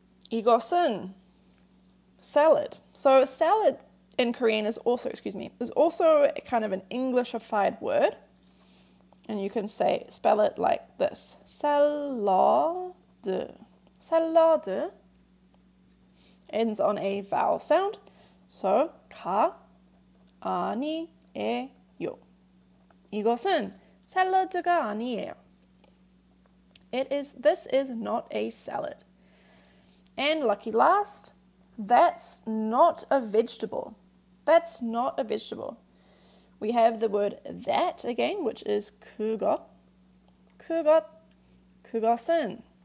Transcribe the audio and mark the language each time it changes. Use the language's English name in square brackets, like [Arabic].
[English] 이것은, salad. So salad in Korean is also kind of an Englishified word. And you can spell it like this. Salad. 샐러드 ends on a vowel sound. So [Korean] 가 아니에요. 이것은 샐러드가 아니에요. [English] This is not a salad. And lucky last, that's not a vegetable. That's not a vegetable. We have the word that again, which is 그것. [Korean] 그것은.